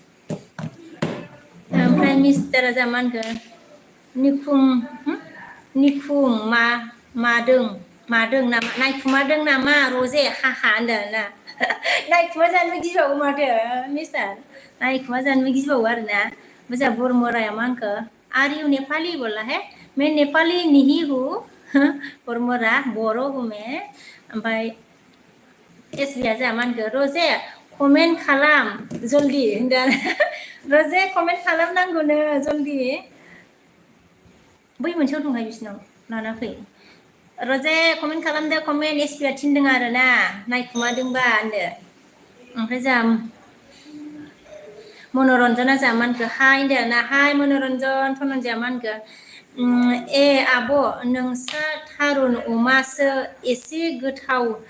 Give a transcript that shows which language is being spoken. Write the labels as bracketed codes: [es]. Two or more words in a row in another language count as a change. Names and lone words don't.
[brx] ओमफ्राय मिस्टारा जा मा होनखो निखुम मादों नामा नायखुमादों नामा रजे हाहा होनदों ना नायखुमा जानोबो गिबावो माथो मिस्टार नायखुमा जानोबो गिबावो आरोना मोजां बरमराया मा होनखो [en] are you Nepali [hi] बोला है मैं नेपाली नहीं हूँ [brx] बरमरा बर' [hi] हूँ मैं [brx] ओमफ्राय एसबिया जा मा होनखो रजे कमेन्ट खालाम जल्दि होनदों रजे कमेन्ट खालामनांगौनो जल्दि बै मोनसेयाव दंहाय बिसिनाव लाना फै रजे कमेन्ट खालामदो कमेन्ट एसबिया थिनदों आरो ना नायखुमादोंबा होनदो ओमफ्राय जा मनरन्जना जा मा होनखो हाय होनदो ना हाय मनरन्जन धनन्जया मा होनखो ए आब' नोंस्रा थारुन अमासो एसे गोथाव